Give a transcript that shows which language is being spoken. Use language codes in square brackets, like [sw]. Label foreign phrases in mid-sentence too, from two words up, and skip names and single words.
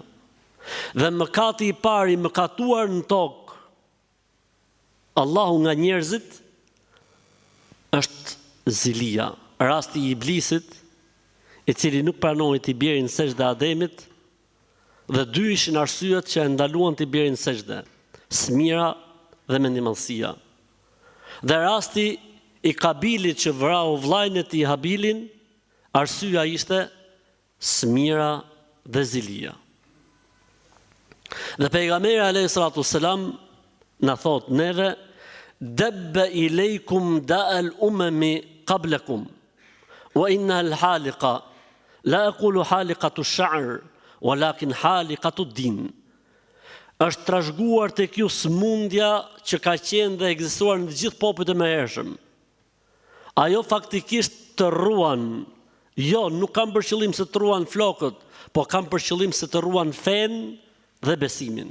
[sq] Dhe mëkati I parë I mëkatuar në tokë Allahu nga njerëzit është zilia, rasti I iblisit, I cili nuk pranoi t'i bjerin sejdë Ademit, dhe dy ishin arsyet që e ndaluan t'i bjerin sejdë, smira dhe mendimallësia. Dhe rasti I Kabilit që vrau vllajën e tij Habilin, arsyeja ishte smira dhe zilia. Dhe pejgamberi [ar] عليه الصلاة والسلام [sq] na thot neve [ar] دب إليكم داء الأمم قبلكم وإن الحالقة لا أقول حالقة الشعر ولكن حالقة الدين. [sq] Është trashëguar tek ju smundja që ka qenë dhe ekzistuar në të gjithë popujt e mëhershëm. Ajo faktikisht të rruan, jo, nuk kam për qëllim se të rruan flokët, po kam për qëllim se të rruan fen dhe besimin.